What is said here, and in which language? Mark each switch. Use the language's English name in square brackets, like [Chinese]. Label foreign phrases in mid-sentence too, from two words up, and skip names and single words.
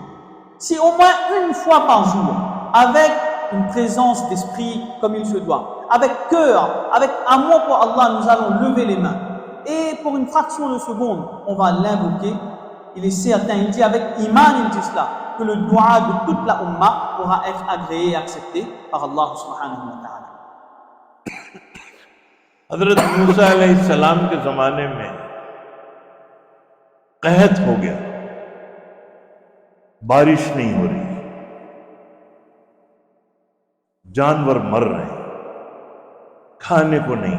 [French] Si au moins une fois par jour, avec une présence d'esprit comme il se doit, avec cœur, avec amour pour Allah, nous allons lever les mains, et pour une fraction de seconde, on va l'invoquer, il est certain, il dit avec iman, il dit cela, que le doigt de toute la Ummah pourra être agréé et accepté par [Arabic] الله سبحانه وتعالى. [Hindi] हजरत मूसा अलैहिस्सलाम के ज़माने में कहत हो गया, बारिश नहीं हो रही, जानवर मर रहे हैं, खाने को नहीं।